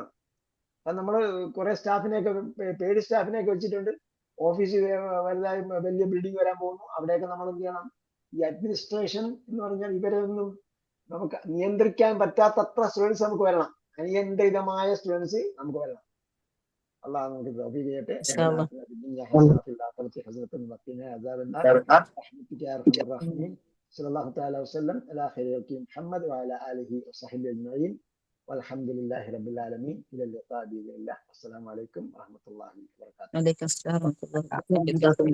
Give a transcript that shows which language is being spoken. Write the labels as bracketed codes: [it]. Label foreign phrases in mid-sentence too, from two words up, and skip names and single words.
[ml] അത് നമ്മൾ കുറെ സ്റ്റാഫിനെയൊക്കെ പെയ്ഡ് സ്റ്റാഫിനെയൊക്കെ വെച്ചിട്ടുണ്ട്. ഓഫീസ് വലുതായി വലിയ ബിൽഡിംഗ് വരാൻ പോകുന്നു. അവിടെയൊക്കെ നമ്മൾ എന്ത് ചെയ്യണം? ഈ അഡ്മിനിസ്ട്രേഷൻ എന്ന് പറഞ്ഞാൽ ഇവരെ ഒന്നും നമുക്ക് നിയന്ത്രിക്കാൻ പറ്റാത്തത്ര സ്റ്റുഡൻസ് നമുക്ക് വരണം. അനിയന്ത്രിതമായ സ്റ്റുഡൻസ് നമുക്ക് വരണം. അള്ളാഹു നമുക്ക് തൗഫീഖ് ചെയ്യട്ടെ. [ar] ഇൻഷാ ربنا അല്ലാഹ്. آتنا في الدنيا حسنة وفي الآخرة حسنة وقنا عذاب النار برحمتك يا أرحم الراحمين. صلى الله تعالى وسلم على خير خلقه محمد وعلى آله وصحبه أجمعين والحمد لله رب العالمين. إلى اللقاء بإذن الله. السلام عليكم ورحمة الله وبركاته. عليك السلام ورحمة الله وبركاته.